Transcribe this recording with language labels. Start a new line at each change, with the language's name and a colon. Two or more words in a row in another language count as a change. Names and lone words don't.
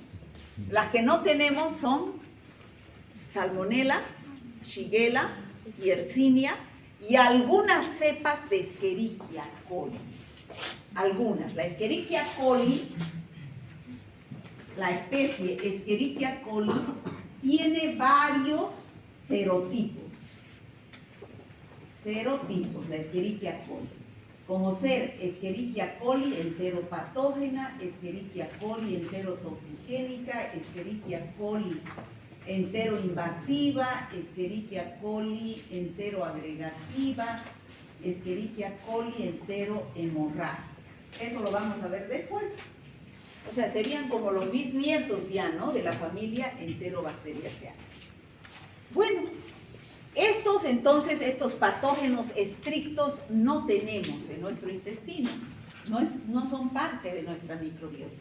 Spanish: Las que no tenemos son Salmonella, Shigella, Yersinia y algunas cepas de Escherichia coli. Algunas. La Escherichia coli, la especie Escherichia coli, tiene varios serotipos. Serotipos, la Escherichia coli. Como ser Escherichia coli enteropatógena, Escherichia coli enterotoxigénica, Escherichia coli enteroinvasiva, Escherichia coli enteroagregativa, Escherichia coli enterohemorrágica. Eso lo vamos a ver después. O sea, serían como los bisnietos ya, ¿no? De la familia Enterobacteriaceae. Bueno, estos patógenos estrictos no tenemos en nuestro intestino, no son parte de nuestra microbiota.